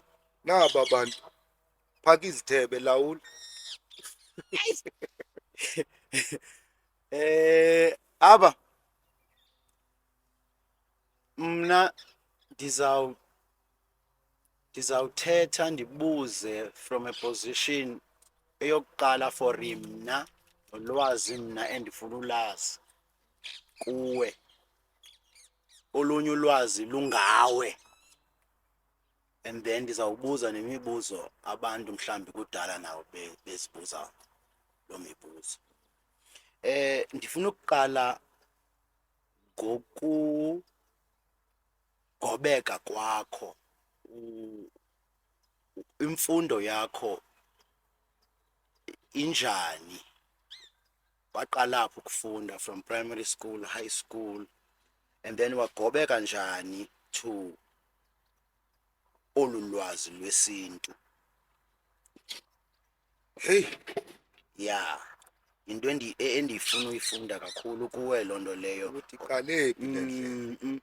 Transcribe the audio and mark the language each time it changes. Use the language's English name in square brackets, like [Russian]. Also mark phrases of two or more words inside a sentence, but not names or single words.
[Xhosa] Naba bantu phaka izithebe lawula. Abba, mna ndizawuthetha ndibuze [English] from a position [Xhosa] eyokuqala for mna nolwazi mna endifuna ulazi kuwe, olunye ulwazi lungawe, [English] and then [Xhosa] ndizawubuza nemibuzo abantu mhlambi kudala nawo bezibuza lo mibuzo. Ndifuna ukuqala ngokugobeka kwakho, imfundo yakho injani, waqala apho ukufunda [English] from primary school, high school, and then [Xhosa] wagobeka njani to olu lwazi lwesintu. Hey, Yeah, into endifuna uyifunda kakhulu kuwe loo nto leyo. ukuthi iqale phi le ndlela?